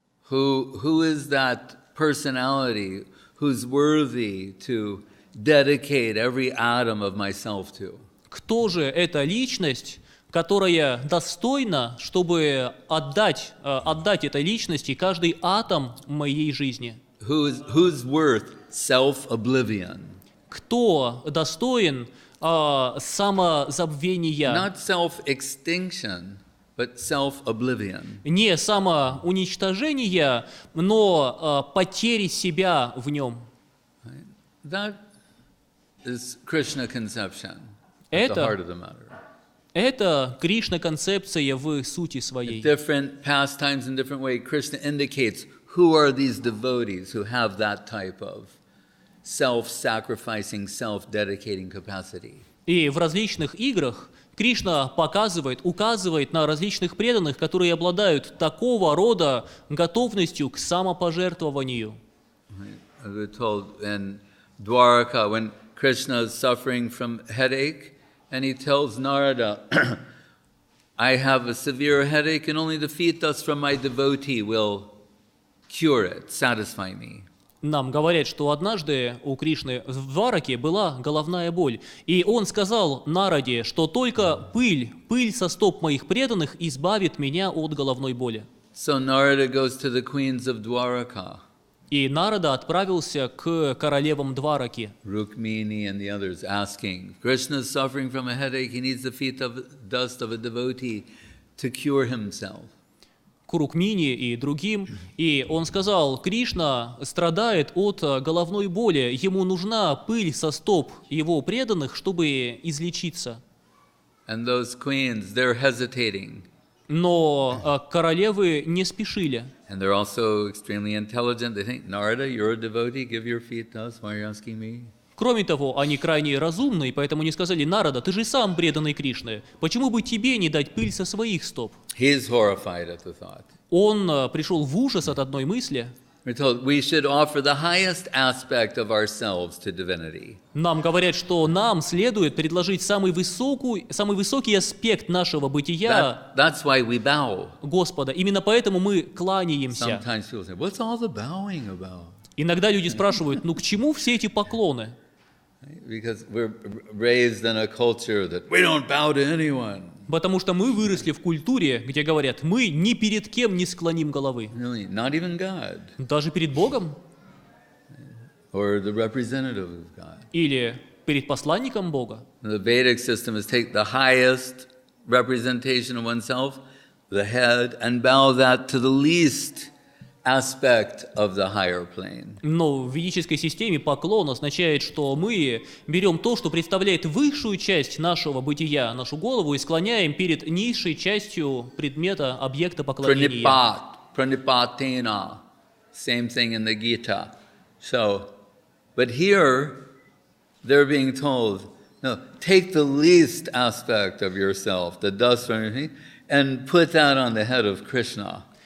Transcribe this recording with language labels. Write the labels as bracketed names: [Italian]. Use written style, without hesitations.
[English] Who is that personality who's worthy to dedicate every atom of myself to? [Russian] Кто же эта личность, которая достойна, чтобы отдать этой личности каждый атом моей жизни? [English] Who's worth self-oblivion? [Russian] Кто достоин самозабвения? [English] Not self-extinction, but self-oblivion. [Russian] Не самоуничтожения, но потери себя в нем. [English] That is Krishna conception at the heart of the matter. [Russian] Это Кришна-концепция в сути своей. [English] Different pastimes in different way, Krishna indicates who are these devotees who have that type of self-sacrificing, self-dedicating capacity. [Russian] И в различных играх Кришна указывает на различных преданных, которые обладают такого рода готовностью к самопожертвованию. [English] We're told in Dwaraka, when Krishna is suffering from headache, and he tells Narada, I have a severe headache, and only the feet dust from my devotee will cure it, satisfy me. [Russian] Нам говорят, что однажды у Кришны в Двараке была головная боль, и он сказал Нараде, что только пыль со стоп моих преданных избавит меня от головной боли. [English] So Narada goes to the queens of Dwaraka. [Russian] И Нарада отправился к королевам Двараки. [English] Rukmini and the others asking, Krishna is suffering from a headache, he needs the feet of dust of a devotee to cure himself. [Russian] К Рукмини и другим, и он сказал, Кришна страдает от головной боли, ему нужна пыль со стоп его преданных, чтобы излечиться. [English] And those queens, they're hesitating. [Russian] Но королевы не спешили. [English] And they're also extremely intelligent. They think, Narada, you're a devotee, give your feet to us, why are you asking me? [Russian] Кроме того, они крайне разумны, поэтому не сказали, Нарада, ты же сам преданный Кришне, почему бы тебе не дать пыль со своих стоп? [English] He's horrified at the thought. [Russian] Он пришел в ужас от одной мысли. [English] We're told we should offer the highest aspect of ourselves to divinity. [Russian] Нам говорят, что нам следует предложить самый высокий аспект нашего бытия [English] That's why we bow. [Russian] Господа. Именно поэтому мы кланяемся. [English] Sometimes people say, what's all the bowing about? [Russian] Иногда люди спрашивают, к чему все эти поклоны? [English] Because we're raised in a culture that we don't bow to anyone. [Russian] Потому что мы выросли в культуре, где говорят, мы ни перед кем не склоним головы. [English] Really, not even God. [Russian] Даже перед Богом? [English] Or the representative of God. [Russian] Или перед посланником Бога? [English] The Vedic system is take the highest representation of oneself, the head, and bow that to the least aspect of the higher plane. [Russian] Но в ведической системе поклон означает, что мы берем то, что представляет высшую часть нашего бытия, нашу голову, и склоняем перед низшей частью предмета, объекта поклонения. [English] Pranipatena. Same thing in the Gita. So, but here they're being told, no, take the least aspect of yourself, the dust from your feet, and put that on the head of Krishna.